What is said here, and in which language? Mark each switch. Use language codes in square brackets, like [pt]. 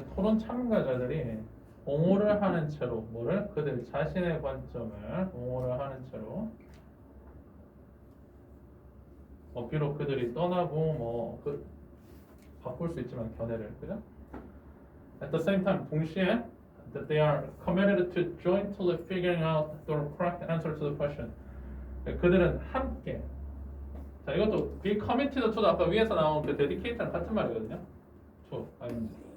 [ko] 토론 참가자들이 옹호를 하는 채로 뭐를 그들 자신의 관점을 옹호를 하는 채로 비록 그들이 떠나고 바꿀 수 있지만 견해를 그죠? [en] At the same time [ko] 동시에 [en] that they are committed to jointly figuring out the correct answer to the question. [ko] 그들은 함께 자 이것도 [en] be committed to [ko] 도 아까 위에서 나온 그 dedicate랑 같은 말이거든요. to 아닌지.